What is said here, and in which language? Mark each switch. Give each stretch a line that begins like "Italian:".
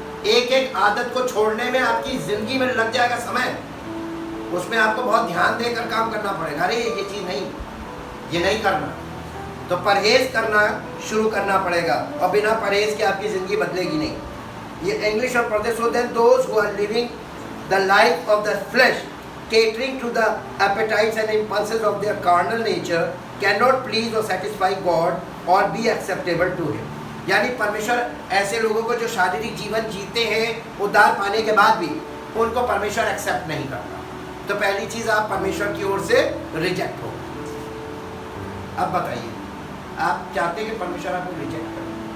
Hindi: एक एक आदत को छोड़ने में आपकी जिंदगी में लग जाएगा समय। उसमें आपको बहुत ध्यान देकर काम करना पड़ेगा। अरे ये चीज़ नहीं, ये नहीं करना, तो परहेज करना शुरू करना पड़ेगा। और बिना परहेज के आपकी ज़िंदगी बदलेगी नहीं। ये इंग्लिश और प्रदेश हो
English: Then those who are living the life of the flesh catering to the appetites and impulses of their carnal nature cannot please or satisfy God or be acceptable to him।
Hindi: यानी परमेश्वर ऐसे लोगों को जो शारीरिक जीवन जीते हैं उद्धार पाने के बाद भी उनको परमेश्वर एक्सेप्ट नहीं करता। तो पहली चीज़ आप परमेश्वर की ओर से रिजेक्ट हो। अब बताइए, आप चाहते हैं कि परमेश्वर आपको रिजेक्ट करे?